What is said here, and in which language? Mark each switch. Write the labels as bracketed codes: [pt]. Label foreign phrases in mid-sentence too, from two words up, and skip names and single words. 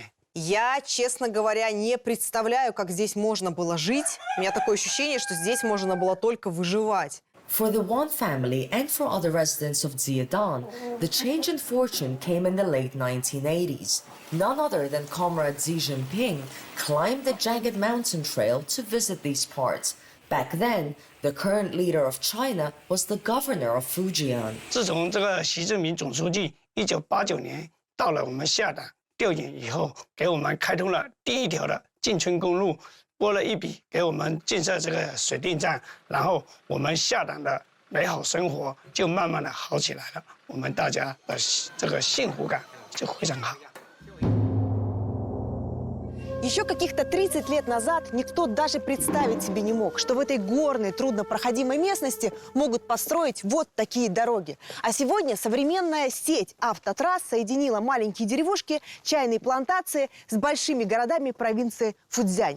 [ru] Я, честно говоря, не представляю, как здесь можно было жить. У меня такое ощущение, что здесь можно было только выживать. [en] For the Wan family and for other residents of Zhejiang, the change in fortune came in the late 1980s. None other than Comrade Xi Jinping climbed the jagged mountain trail to visit these parts. Back then, the current leader of China was the governor of Fujian. [zh] 自从这个习近平总书记1989年到了我们下党调研以后，给我们开通了第1条的进村公路。拨了一笔给我们建设这个水电站，然后我们下党的美好生活就慢慢的好起来了，我们大家的这个幸福感就非常好。 [ru] Еще каких-то 30 лет назад никто даже представить себе не мог, что в этой горной, труднопроходимой местности могут построить вот такие дороги. А сегодня современная сеть автотрасс соединила маленькие деревушки, чайные плантации с большими городами провинции Фуцзянь.